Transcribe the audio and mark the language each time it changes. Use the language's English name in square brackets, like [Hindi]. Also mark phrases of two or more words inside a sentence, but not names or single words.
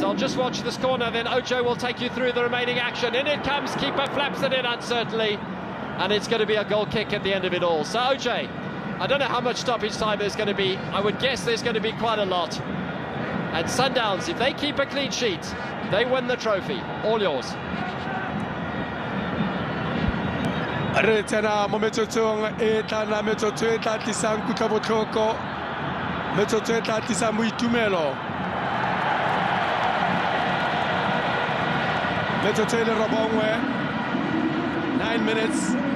[English] I'll just watch this corner, then Ojo will take you through the remaining action. In it comes, keeper flaps it in uncertainly, and it's going to be a goal kick at the end of it all. So OJ, I don't know how much stoppage time there's going to be. I would guess there's going to be quite a lot. And Sundowns, if they keep a clean sheet, they win the trophy. All yours. [Tswana] Re tsena mo metsotsong e tla metsotso e tla tlisang kutlobotlhoko, metsotso e tla tlisang boitumelo, metsotso e le robongwe, 9 minutes.